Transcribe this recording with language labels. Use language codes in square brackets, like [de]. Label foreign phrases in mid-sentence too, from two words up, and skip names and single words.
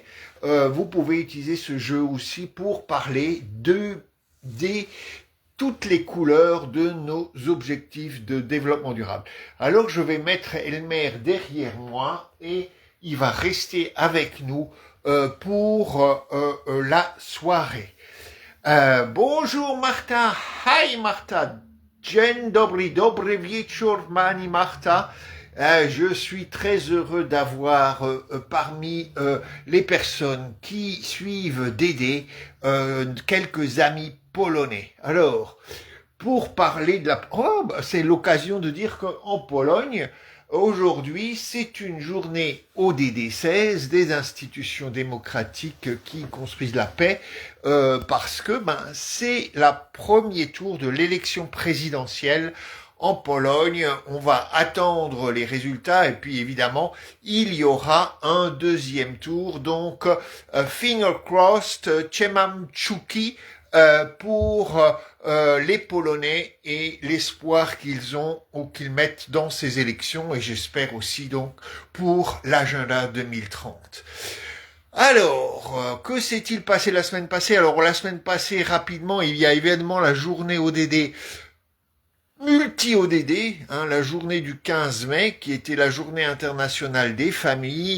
[fr] Vous pouvez utiliser ce jeu aussi pour parler des toutes les couleurs de nos objectifs de développement durable. Alors je vais mettre Elmer derrière moi et il va rester avec nous pour la soirée. Bonjour Marta, hi Marta, [pl] dzień dobry, dobry wieczór [fr] Mani Marta. Je suis très heureux d'avoir parmi les personnes qui suivent Dédé quelques amis polonais. Alors, pour parler de c'est l'occasion de dire qu'en Pologne, aujourd'hui, c'est une journée ODD 16 des institutions démocratiques qui construisent la paix, parce que c'est le premier tour de l'élection présidentielle en Pologne. On va attendre les résultats et puis évidemment, il y aura un deuxième tour. Donc, [en] finger crossed, [pl] trzymam kciuki [fr] pour les Polonais et l'espoir qu'ils ont ou qu'ils mettent dans ces élections, et j'espère aussi donc pour l'agenda 2030. Alors, que s'est-il passé la semaine passée? Alors, la semaine passée, rapidement, il y a évidemment la journée ODD multi-ODD, la journée du 15 mai, qui était la journée internationale des familles.